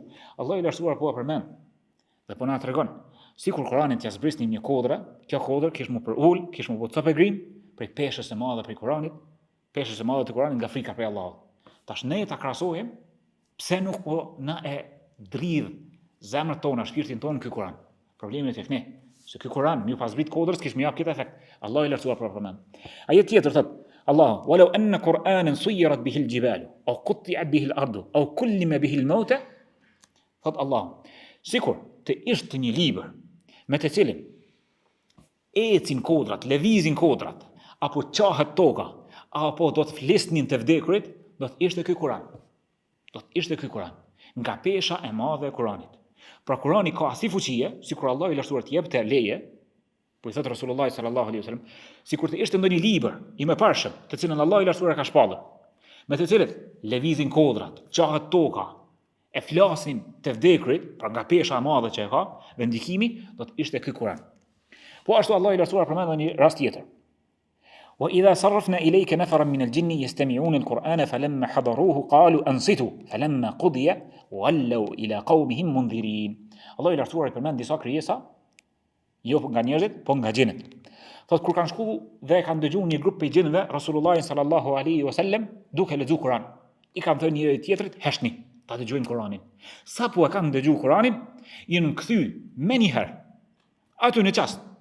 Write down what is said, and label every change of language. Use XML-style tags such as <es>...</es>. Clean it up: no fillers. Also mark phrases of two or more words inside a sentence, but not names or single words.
<sq>Allah i lartësuar po përmend dhe po na tregon, sikur Kur'anin t'ia zbrisnim një kodre, kjo kodër kish më për ul, kish më bë copë grim prej peshës së madhe prej Kur'anit, peshës së madhe të Kur'anit nga frika prej Allahut. Tash ne ta krahasojmë, pse nuk po na e dridh zemrat tona, shpirtin tonë ky Kur'an. Problemi është tek ne. Se ky Kur'an më pas zbrit kodrës kish më jap këtë efekt. Allah i lartësuar për përmend. Ajet tjetër thotë:</sq> <ar>الله ولو أن قرآنا سيرت به الجبال أو قطعت به الأرض أو كلم به الموتى.</ar> <sq>Thot Allah, sikur të ishte një libër me të cilin ecin kodrat, lëvizin kodrat, apo qahet toka, apo do të flisnin të vdekurit, do të ishte ky Kur'an. Do të ishte ky Kur'an, nga pesha e madhe e Kur'anit. Pra Kur'ani ka si fuqie, sikur Allah i lartësuar të jep të leje, po i thot Rasulullah</sq> <ar>صلى الله عليه وسلم,</ar> <sq>sikur të ishte ndonjë libër i mëparshëm, të cilën Allah i lartësuar ka shpallur, me të cilët lëvizin kodrat, qahet toka, e flasin të vdekurit, pra nga pesha e madhe që e ka, vendikimi do të ishte ky Kur'an. Po ashtu Allah i lartësuar përmend në një rast tjetër:</sq> <ar>وإذا صرفنا إليك نفرا من الجن يستمعون القرآن فلما حضروه قالوا أنصتوا فلما قضي ولوا إلى قومهم منذرين.</ar> <sq>Allah i lartësuar i përmend disa krijesa, jo nga njerëzit, po nga xhenët. Thotë kur kanë shku dhe kanë dëgjuar një grup prej xhenëve Rasulullahin</sq> <ar>صلى الله عليه وسلم</ar> <sq>duke lexuar Kur'an. I kanë thënë njëri tjetrit, "Heshni, ta dëgjojmë Kur'anin." Sa po e kanë dëgjuar Kur'anin, janë kthy më një herë aty në çast.</sq>